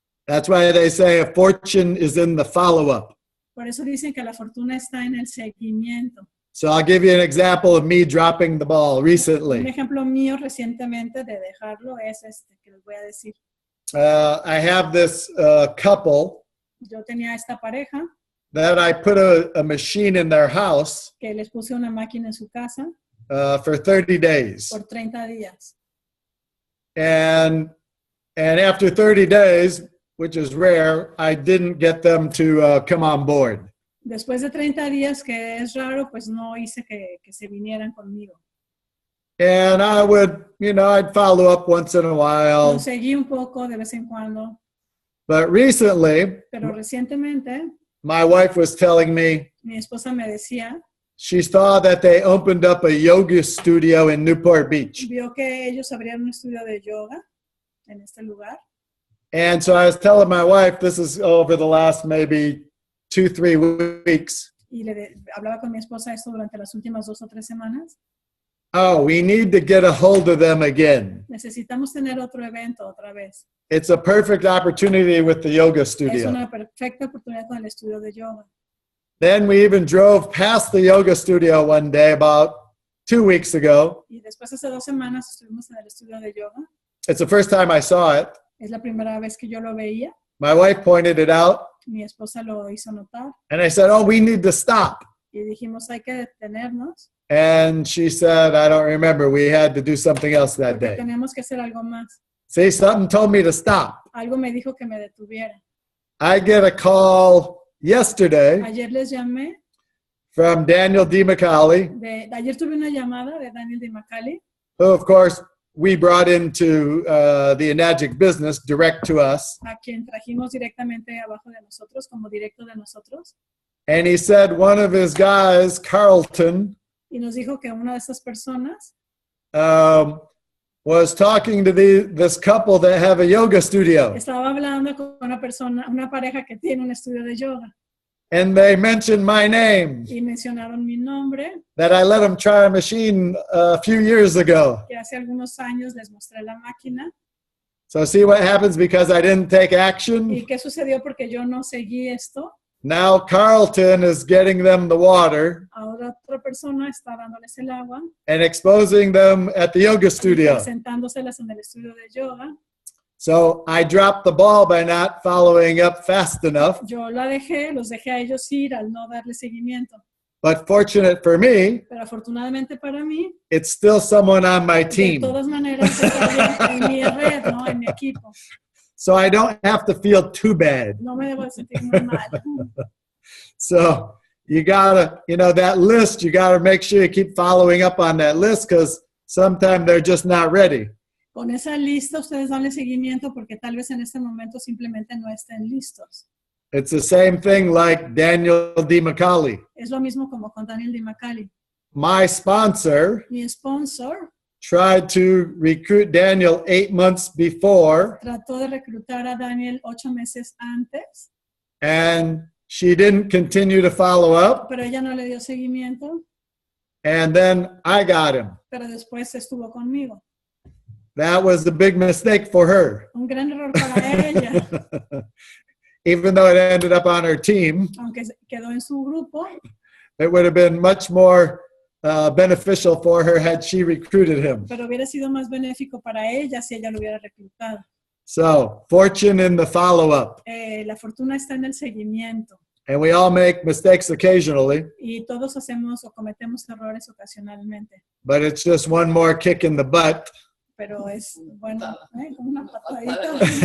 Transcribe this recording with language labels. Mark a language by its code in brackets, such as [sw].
[en] That's why they say a fortune is in the follow-up. [es] Por eso dicen que la fortuna está en el seguimiento. [en] So I'll give you an example of me dropping the ball [es] Un [en] recently. [es] ejemplo mío recientemente de dejarlo es este que les voy a decir. [en] I have this couple [es] Yo tenía esta pareja [en] that I put a machine in their house [es] que les puse una máquina en su casa [en] for 30 days. [es] por 30 días. [en] And after 30 days, which is rare, I didn't get them to come on board. [es] Después de 30 días, que es raro, pues no hice que se vinieran conmigo. [en] And I would, you know, I'd follow up once in a [es] Lo [en] while. [es] seguí un poco de vez en cuando, [en] But recently, [es] pero recientemente [en] my wife was telling me [es] mi esposa me decía [en] she saw that they opened up a yoga studio in Newport Beach. [es] Vio que ellos abrieron un estudio de yoga en este lugar. [en] And so I was telling my wife, this is over the last maybe 2-3 weeks. [es] Y hablaba con mi esposa esto durante las últimas 2 o 3 semanas. [en] Oh, we need to get a hold of them again. [es] Necesitamos tener otro evento otra vez. [en] It's a perfect opportunity with the yoga [es] Es [en] studio. [es] una perfecta oportunidad con el estudio de yoga. [en] Then we even drove past the yoga studio one day about 2 weeks ago. [es] Y después hace 2 semanas estuvimos en el estudio de yoga. [en] It's the first time I saw it. [es] Es la primera vez que yo lo veía. [en] My wife pointed it out. [es] Mi esposa lo hizo notar. [en] And I said, oh, we need to stop. [es] Y dijimos, hay que detenernos. [en] And she said, I don't remember. We had to do something else that [es] Porque [en] day. [es] tenemos que hacer algo más. [en] See, something told me to stop. [es] Algo me dijo que me detuviera. [en] I get a call yesterday [es] Ayer les llamé. [en] from Daniel DiMacaulay, [es] Ayer tuve una llamada de Daniel DiMacaulay, [en] who, of course, we brought into the ENAGIC business direct to us. [es] a quien trajimos directamente abajo de nosotros, como directo de nosotros. [en] And he said one of his guys, Carlton, [es] Y nos dijo que una de estas personas [en] was talking to this couple that have a yoga studio. [es] estaba hablando con una pareja que tiene un estudio de yoga. [en] And they mentioned my name, [es] Y mencionaron mi nombre, [en] that I let them try a machine a few years ago. [es] que hace algunos años les mostré la máquina. [en] So see what happens because I didn't take action? [es] ¿Y qué sucedió porque yo no seguí esto? [en] Now Carlton is getting them the water [es] Ahora otra persona está dándoles el agua, [en] and exposing them at the yoga studio. [es] presentándoselas en el estudio de yoga. [en] So I dropped the ball by not following up fast enough. [es] Yo los dejé a ellos ir al no darle seguimiento. [en] But fortunate for me, [es] Pero afortunadamente para mí, [en] it's still someone on my [es] de [en] team. [es] todas maneras, está en mi red, ¿no? En mi equipo. [en] So I don't have to feel too bad. [es] No me debo de sentir muy mal. [en] So you gotta, that list, you gotta make sure you keep following up on that list because sometimes they're just not ready. [es] Con esa lista ustedes danle seguimiento porque tal vez en este momento simplemente no estén listos. [en] It's the same thing like Daniel DiMacaulay. [es] Es lo mismo como con Daniel DiMacaulay. [en] My sponsor [es] Mi sponsor [en] tried to recruit Daniel 8 months before, [es] trató de reclutar a Daniel 8 meses antes, [en] and she didn't continue to follow up. [es] pero ella no le dio seguimiento, [en] And then I got him. [es] pero después estuvo conmigo. [en] That was the big mistake for her. [es] Un gran error para ella, [en] Even though it ended up on her team, [es] aunque quedó en su grupo, [en] it would have been much more beneficial for her had she recruited him. [es] pero hubiera sido más benéfico para ella si ella lo hubiera reclutado. [en] So, fortune in the follow-up. [es] La fortuna está en el seguimiento [en] And we all make mistakes occasionally, [es] y todos hacemos o cometemos errores ocasionalmente, [en] but it's just one more kick in the butt [es] pero es bueno, como una patadita